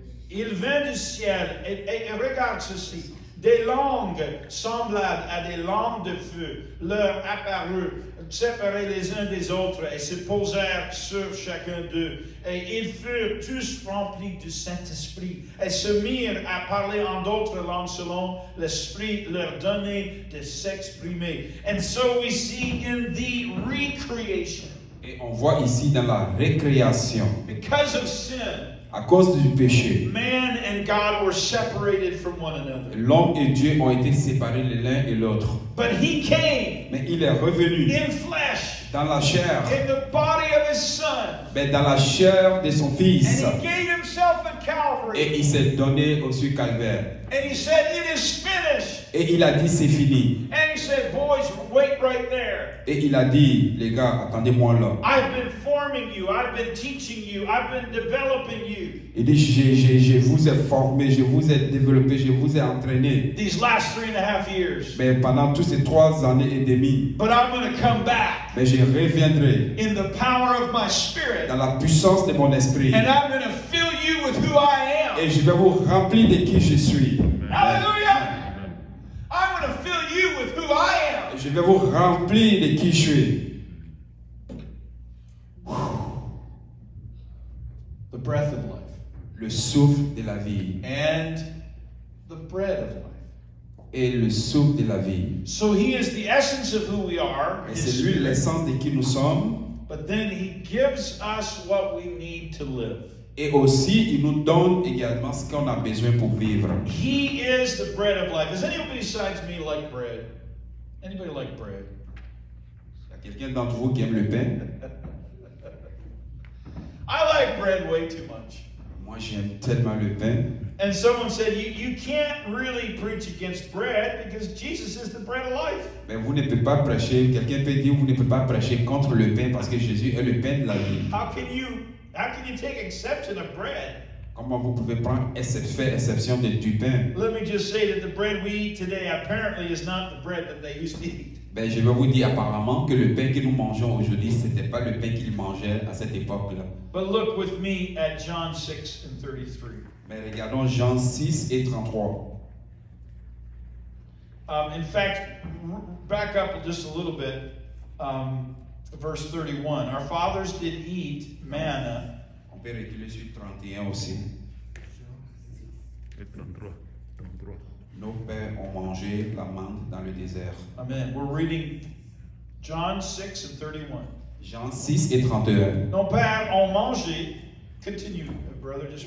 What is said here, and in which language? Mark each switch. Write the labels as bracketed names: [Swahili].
[French] Il vint du ciel et regarde ceci. Des langues semblables à des lames de feu leur apparurent, séparées les uns des autres, et se posèrent sur chacun d'eux. Et ils furent tous remplis du Saint-Esprit, et se mirent à parler en d'autres langues selon l'Esprit leur donnait de s'exprimer. [English] And so we see in the recreation. [French] et on voit ici dans la récréation, [English] Because of sin, [French] à cause du péché, [English] man and God were separated from one another. [French] l'homme et Dieu ont été séparés l'un et l'autre. [English] But he came [French] Mais il est revenu [English] in flesh, [French] dans la chair, [English] in the body of his son, [French] mais dans la chair de son fils. [English] and he gave himself at Calvary, [French] Et il s'est donné au sur Calvaire. [English] and he said, "It is finished." [French] Et il a dit, c'est fini. [English] And he said, "Boys, wait right there. [French] Et il a dit, les gars, attendez-moi là. [English] I've been forming you. I've been teaching you. I've been developing you [French] Il dit, je vous ai formé, je vous ai développé, je vous ai entraîné. [English] these last 3.5 years. [French] Mais pendant toutes ces 3 années et demie, [English] But I'm going to come back [French] mais je reviendrai [English] in the power of my spirit, [French] dans la puissance de mon esprit. [English] and I'm going to fill you with who I am." [French] Et je vais vous remplir de qui je suis. [English] Hallelujah! I'm going to fill you with who I am. [French] Je vais vous remplir de qui je suis. [English] The breath of life [French] Le souffle de la vie. [English] and the bread of life. [French] Et le souffle de la vie. [English] So he is the essence of who we are, [French] Et [English] his [French] c'est lui [English] spirit, [French] l'essence de qui nous sommes. [English] but then he gives us what we need to live. [French] Et aussi, il nous donne également ce qu'on a besoin pour vivre. [English] He is the bread of life. Does anybody besides me like bread? Anybody like bread? [French] Il y a quelqu'un d'entre vous qui aime le pain? [English] I like bread way too much. [French] Moi, j'aime tellement le pain. [English] And someone said, you can't really preach against bread because Jesus is the bread of life. [French] Mais vous ne pouvez pas prêcher, quelqu'un peut dire, vous ne pouvez pas prêcher contre le pain parce que Jésus est le pain de la vie. [English] How can you take exception of bread? [French] Comment vous pouvez faire exception du pain? [English] Let me just say that the bread we eat today apparently is not the bread that they used to eat. [French] Ben, je vais vous dire apparemment que le pain que nous mangeons aujourd'hui, ce n'était pas le pain qu'ils mangeaient à cette époque-là. [English] But look with me at John 6 and 33. [French] Mais regardons Jean 6 et 33. [English] In fact, back up just a little bit. Verse 31. Our fathers did eat manna. [French] On peut reculer sur 31 aussi. Et 33. Nos pères ont mangé la manne dans le désert. [English] Amen. We're reading John 6 and 31. [French] Jean 6 et 31. Nos pères ont mangé. [English] Continue, brother. Just